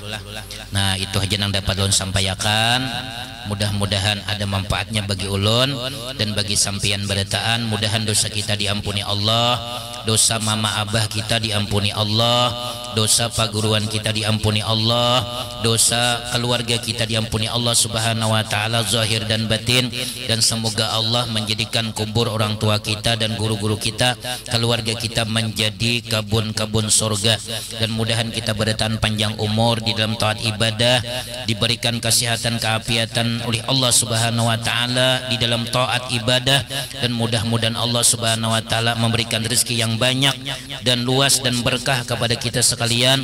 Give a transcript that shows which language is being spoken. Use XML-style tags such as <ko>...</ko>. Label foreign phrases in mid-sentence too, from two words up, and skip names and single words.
<id>Nah itu aja yang dapat ulun sampaikan. Mudah-mudahan ada manfaatnya bagi ulun dan bagi sampian berataan. Mudahan dosa kita diampuni Allah, dosa mama abah kita diampuni Allah, dosa paguruan kita diampuni Allah, dosa keluarga kita diampuni Allah</id> <ar>سبحانه وتعالى</ar> <id>zahir dan batin. Dan semoga Allah menjadikan kubur orang tua kita dan guru-guru kita, keluarga kita menjadi kebun-kebun surga. Dan mudahan kita berataan panjang umur di dalam taat ibadah, diberikan kesehatan keafiatan oleh Allah</id> <ar>سبحانه وتعالى</ar> <id>di dalam taat ibadah, dan mudah-mudahan Allah</id> <ar>سبحانه وتعالى</ar> <id>memberikan rezeki yang banyak dan luas dan berkah kepada kita sekalian.</id>